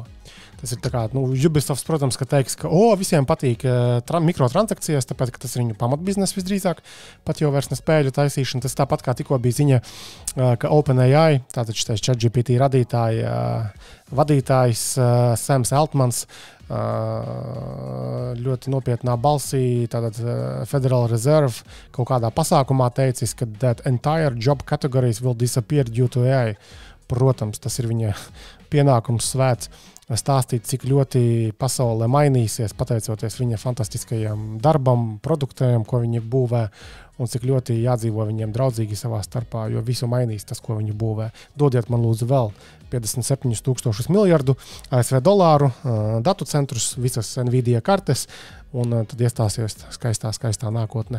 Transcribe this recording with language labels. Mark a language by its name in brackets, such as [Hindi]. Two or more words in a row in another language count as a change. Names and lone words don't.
[Latvian] Tas ir tā kā, Ubisoft, protams, ka teiks, ka visiem patīk mikrotransakcijas, tāpēc, ka tas ir viņu pamatbiznes visdrīzāk, pat jau vairs ne spēļu taisīšana. Tas tāpat kā tikko bija ziņa, ka OpenAI, tātad šitais ChatGPT vadītājs Sams Altmans, ļoti nopietnā balsī, tātad Federal Reserve kaut kādā pasākumā teicis, ka [English] that entire job categories will disappear due to AI. [Latvian] Protams, tas ir viņa pienākums svēts stāstīt, cik ļoti pasaulē mainīsies, pateicoties viņa fantastiskajam darbam, produktiem, ko viņi būvē, un cik ļoti jādzīvo viņiem draudzīgi savā starpā, jo visu mainīs tas, ko viņi būvē. Dodiet man lūdzu vēl 57,000 miljardu ASV dolāru, datu centrus, visas Nvidia kartes, un tad iestāsies skaistā nākotne.